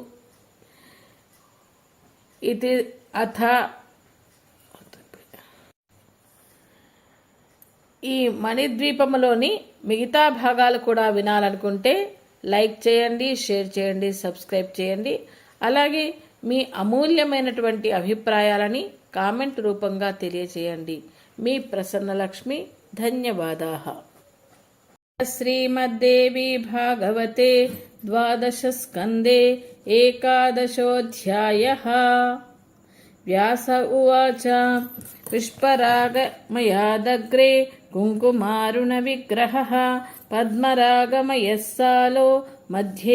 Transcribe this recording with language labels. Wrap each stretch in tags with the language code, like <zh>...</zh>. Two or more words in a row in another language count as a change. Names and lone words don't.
<te>ఇది అథ ఈ మణిద్వీపములోని మిగతా భాగాలు కూడా వినాలనుకుంటే లైక్ చేయండి, షేర్ చేయండి, సబ్స్క్రైబ్ చేయండి. అలాగే మీ అమూల్యమైనటువంటి అభిప్రాయాలని కామెంట్ రూపంగా తెలియచేయండి. మీ ప్రసన్నలక్ష్మి. ధన్యవాదాः.</te> <sa>श्रीमद्देवी भागवते द्वादशस्कन्धे एकादशोऽध्यायः। व्यास उवाच पुष्परागमयादग्रे कुङ्कुमारुणविग्रहः पद्मरागमयः सालो मध्ये</sa>